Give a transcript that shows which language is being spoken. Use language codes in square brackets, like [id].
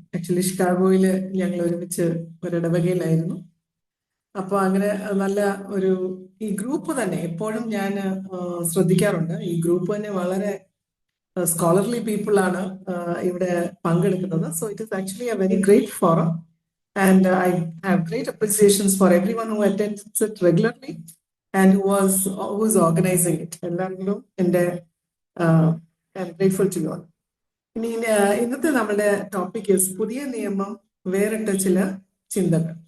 [ml] Actually ഷിക്കാഗോയിൽ ഞങ്ങൾ ഒരുമിച്ച് ഒരിടവകയിലായിരുന്നു. അപ്പോൾ അങ്ങനെ നല്ല ഒരു ഈ ഗ്രൂപ്പ് തന്നെ എപ്പോഴും ഞാൻ ശ്രദ്ധിക്കാറുണ്ട്. ഈ ഗ്രൂപ്പ് തന്നെ വളരെ [en] scholarly people [ml] ആണ് ഇവിടെ പങ്കെടുക്കുന്നത്. [en] So it is actually a very great forum. And I have great appreciations for everyone who attends it regularly and who is organizing it. [ml] എല്ലാവരും എൻ്റെ [en] I'm grateful to you all. [ml] ഇനി ഇന്നത്തെ നമ്മുടെ topic പുതിയ നിയമം വേറിട്ട ചില ചിന്തകൾ.